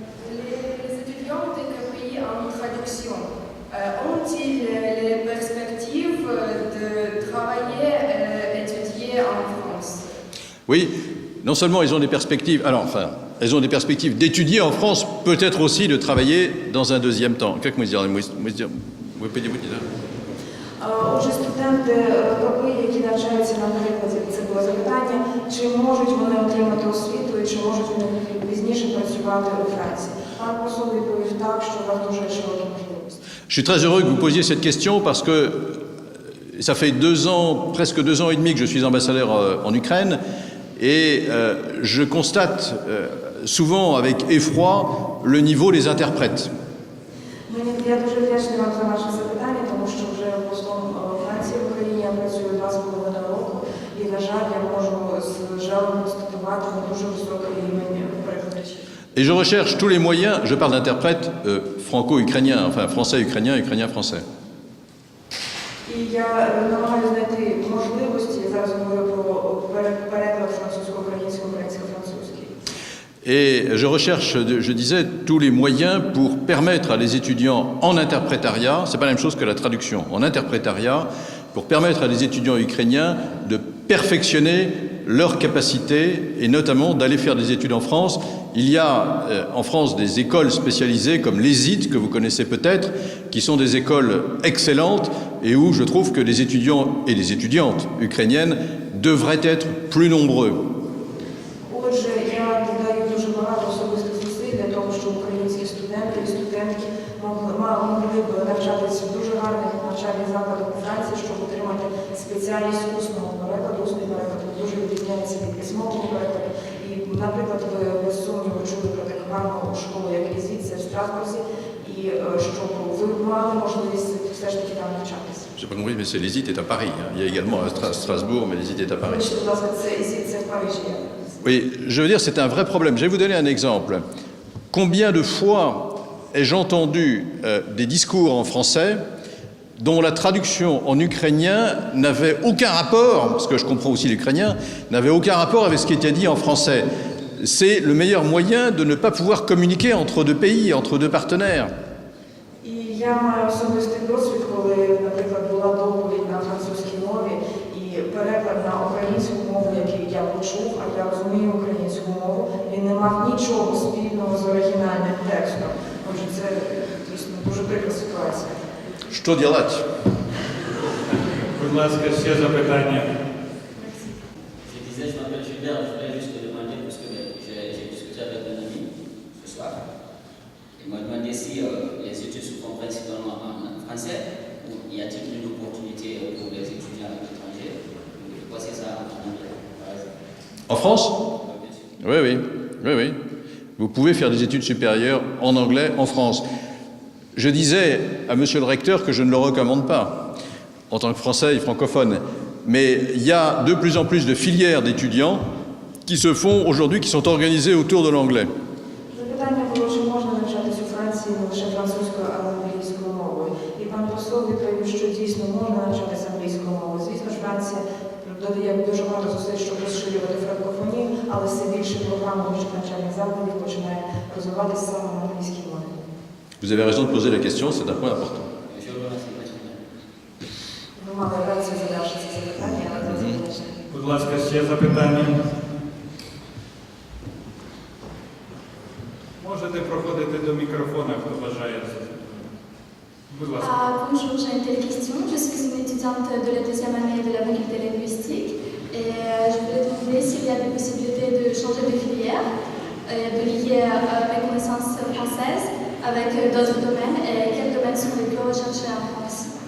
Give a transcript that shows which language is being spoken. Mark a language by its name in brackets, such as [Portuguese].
[French] Les étudiants de KPI en traduction ont-ils les perspectives de travailler, étudier en France? Oui, non seulement ils ont des perspectives, elles ont des perspectives d'étudier en France, peut-être aussi de travailler dans un deuxième temps. [Russian] Как мы сделаем? Вы понимаете, да? [Ukrainian] Отже, студенти КПІ, які навчаються на прикладі, це було запитання, чи можуть вони отримати освіту і чи можуть вони пізніше працювати у Франції. Пан посол відповів так, що у вас дуже широкі можливості. [French] Je suis très heureux que vous posiez cette question parce que ça fait presque 2 ans et demi que je suis ambassadeur en Ukraine et je constate souvent avec effroi le niveau des interprètes. [Ukrainian] Я дуже вдячний вам за ваше запитання, тому що вже послом Франції в Україні я працюю 2,5 року і, на жаль, я можу з жалем констатувати дуже високий рівень перекладачів. [French] Et je recherche tous les moyens, je parle d'interprètes franco-ukrainiens, enfin français-ukrainien, ukrainien-français. [Ukrainian] І я намагаюся знайти можливості, я зараз говорю про переклад французько-українського, українсько-французький. [French] Et je recherche, je disais, tous les moyens pour permettre à les étudiants en interprétariat, c'est pas la même chose que la traduction, en interprétariat, pour permettre à des étudiants ukrainiens de perfectionner leurs capacités et notamment d'aller faire des études en France. Il y a en France des écoles spécialisées comme l'ESIT, que vous connaissez peut-être, qui sont des écoles excellentes et où je trouve que les étudiants et les étudiantes ukrainiennes devraient être plus nombreux. [Ukrainian] Отже, я додаю дуже багато особистих зусиль для того, щоб українські студенти і студентки могли б навчатися в дуже гарних навчальних закладах у Франції, щоб отримати спеціальність усного перекладу. Усний переклад дуже відрізняється від письмового перекладу. І, наприклад, ви без сумніву чули про таку гарну школу, як Ізіція в Страсбурзі, і щоб ви мали можливість все ж таки там навчатися. [French] Je n'ai pas compris, mais c'est l'ESIT est à Paris. Il y a également à Strasbourg, mais l'ESIT est à Paris. [Ukrainian] Вибачте, будь ласка, це Ізіція в Парижі. [French] Oui, je veux dire, c'est un vrai problème. Je vais vous donner un exemple. Combien de fois ai-je entendu des discours en français dont la traduction en ukrainien n'avait aucun rapport, parce que je comprends aussi l'ukrainien, n'avait aucun rapport avec ce qui était dit en français. C'est le meilleur moyen de ne pas pouvoir communiquer entre deux pays, entre deux partenaires. [Ukrainian] І я маю особистий досвід, коли, наприклад, була доповідь на французькій мові і переклад на українську мову, який я почув, а я розумію українську мову, він не мав нічого спільного з оригінальним текстом. Отже, це дійсно дуже прикра ситуація. [Russian] Что делать? [Ukrainian] Будь ласка, ще запитання. [French] Je disais, je m'appelle Gilbert, je voulais juste te demander, parce que j'ai discuté avec un ami ce soir, il m'a demandé si les études se font principalement en français, ou y a-t-il une opportunité pour les étudiants étrangers de passer ça en anglais, par exemple. En France? Bien sûr. Oui. Vous pouvez faire des études supérieures en anglais en France. Je disais à monsieur le recteur que je ne le recommande pas, en tant que français et francophone. mais il y a de plus en plus de filières d'étudiants qui se font aujourd'hui, qui sont organisées autour de l'anglais. [Ukrainian] Запитання було, чи можна навчатися у Франції не лише французькою, але й англійською мовою. І пан посол відповів, що дійсно можна навчатися англійською мовою. Звісно ж, Франція додає дуже багато зусиль, щоб розширювати франкофонію, але все більше програм вищих навчальних закладів починає розвиватися саме на англійській мові. [French] Vous avez raison de poser la question, c'est un point important. Je vous remercie, monsieur. [Ukrainian] Ви мали рацію задавши це запитання, але це заперечення. Будь ласка, ще запитання. Можете проходити до мікрофона, хто бажає. Будь ласка. [French] Bonjour, j'ai une telle question. Je suis une étudiante de la deuxième année de la faculté linguistique et je voulais demander s'il y a des possibilités de changer de filière, de lier mes connaissances françaises avec d'autres domaines et quels domaines sont les plus recherchés en France.